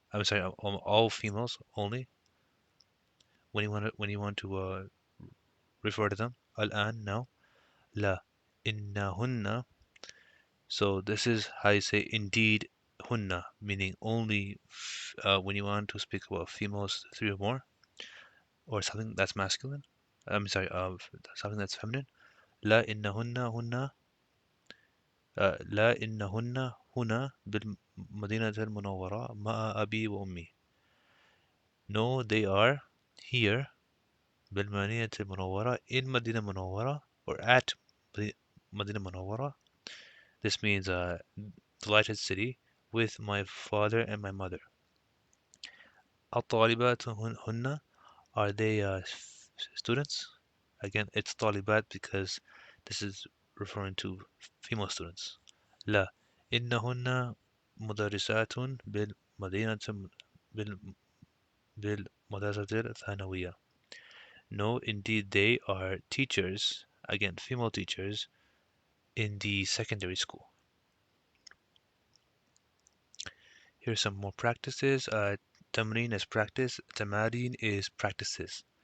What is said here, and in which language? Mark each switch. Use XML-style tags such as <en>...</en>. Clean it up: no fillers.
<en>I'm sorry, all females only. When you want to refer to them, al-an now.</en> <ar>La inna hunna.</ar> <en>So this is how you say indeed hunna, meaning only when you want to speak about females three or more, or something that's masculine. I'm sorry, something that's feminine.</en> <ar>لا إنهن هن لا إنهن هنا بالمدينة المنورة مع أبي وأمي.</ar> <en>No, they are here</en> <ar>بالمدينة المنورة</ar> <en>in Madinah Munawwara or at Madinah Munawwara. This means delighted city with my father and my mother.</en> <ar>الطالبات هن</ar> <en>are they students? Again, it's طالبات because this is referring to female students.</en> <ar>لا إنهن مدرسات بالمدينة بال- بالمدرسة الثانوية.</ar> <en>No, indeed they are teachers, again female teachers, in the secondary school. Here's some more practices. تمرين is practice, تمارين is practices.</en>